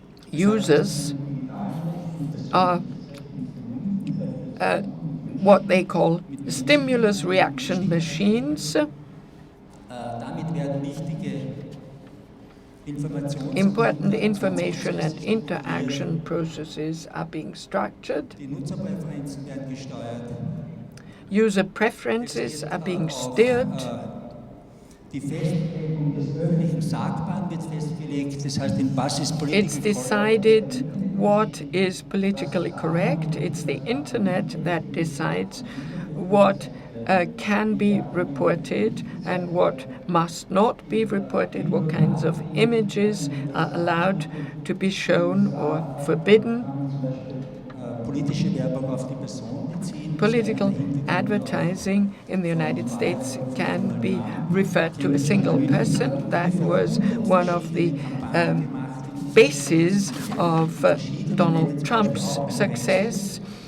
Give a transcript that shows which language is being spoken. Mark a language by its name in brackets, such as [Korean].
[English] Users are what they call stimulus reaction machines. [German] Damit werden wichtige [English] Important information and interaction processes are being structured. [German] Die Nutzerpräferenzen werden gesteuert. [English] User preferences are being steered. [German] Die Festlegung des öffentlichen Sagbaren wird festgelegt. Das heißt, in was ist [English] It's decided what is politically correct. It's the internet that decides what can be reported and what must not be reported, what kinds of images are allowed to be shown or forbidden. [German] Politische Werbung auf die Person beziehen. [English] Political advertising in the United States can be referred to a single person. That was one of the bases of Donald Trump's success.